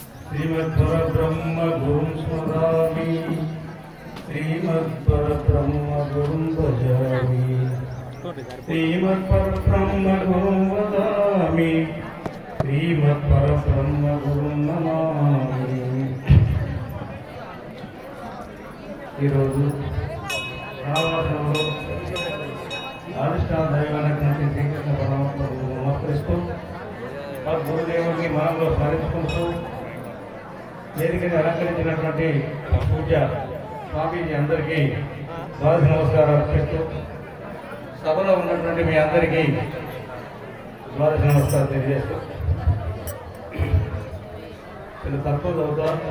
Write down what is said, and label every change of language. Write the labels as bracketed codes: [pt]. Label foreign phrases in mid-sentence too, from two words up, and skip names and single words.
[sa] श्रीमद्परब्रह्म गुरुं स्मरामि श्रीमद्परब्रह्म गुरुं भजामि श्रीमद्परब्रह्म गुरुं वदामि श्रीमद्परब्रह्म गुरुं नमामि। [te] ఈరోజు రావాసంలో అధిష్టాన దైవానికి శ్రీకృష్ణ పరమాత్మకు నమస్కరిస్తూ ఆ గురుదేవుడిని మనంలో స్మరించుకుంటూ వేదికని అలంకరించినటువంటి పూజ స్వామీజీ అందరికీ ద్వాదశ నమస్కారాలు చేస్తూ సభలో ఉన్నటువంటి మీ అందరికీ ద్వాదశ నమస్కారం తెలియజేస్తూ నేను తక్కువ చదువుతా.